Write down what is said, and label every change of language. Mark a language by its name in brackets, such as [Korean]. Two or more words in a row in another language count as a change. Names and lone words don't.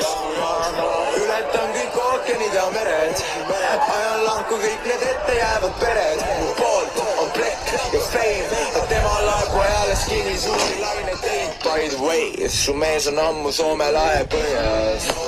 [Estonian] Ületan kõik ookeanid ja mered, ajan lahku kõik need ette jäävad pered. Mu poolt on plekk ja fame, tema laevu ajales kinni suuri laine teid. [English] By the way, [Estonian] su mees on ammu Soome lahe põhjas.